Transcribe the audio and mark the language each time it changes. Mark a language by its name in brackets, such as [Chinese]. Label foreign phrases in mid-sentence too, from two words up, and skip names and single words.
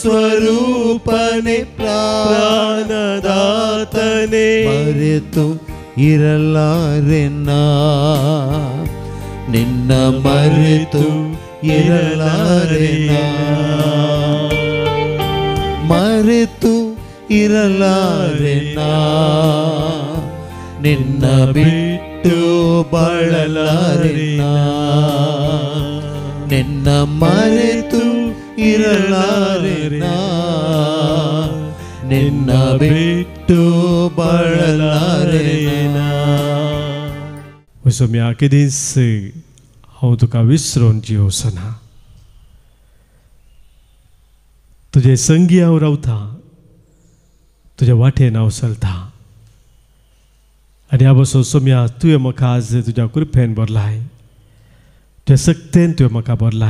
[Kannada] ಸ್ವರೂಪನೆ ಪ್ರಾಣದಾತನೆ ಮರೆತು ಇರಲಾರೆನ ನಿನ್ನ ಮರೆತು ಇರಲಾರೆನ ಮರೆತು ಇರಲಾರೆನ ನಿನ್ನ ಬಿಟ್ಟು ಬಾಳಲಾರೆನ ನಿನ್ನ ಮರೆತು ಇರಲಾರೆನ ನಿನ್ನ ಬಿಟ್ಟು ಬಾಳಲಾರೆನ. [Konkani] सोम्या के दीस हांव तुका विसरून जिवसना. तुजे संगी हांव रावता, तुज्या वाटेन हांव चलता. आनी ह्या बसो सोम्या तुवें म्हाका आज तुज्या कृपेन भरलाय, तुज्या सक्तेन तुवें म्हाका भरलाय.